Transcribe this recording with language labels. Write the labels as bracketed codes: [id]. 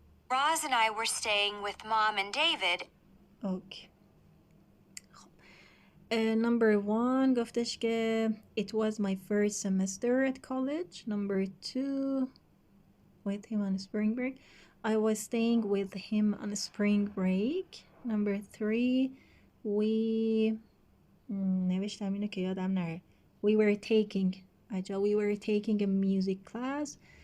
[en] Roz and I were staying with Mom and David [fa] اوکی. خب [en] number 1 [fa] گفتش که [en] it was my first semester at college. Number 2 with him on spring break. I was staying with him on spring break. Number 3 we [fa] نوشتم اینو که یادم نره. [en] We were taking we were taking a music class.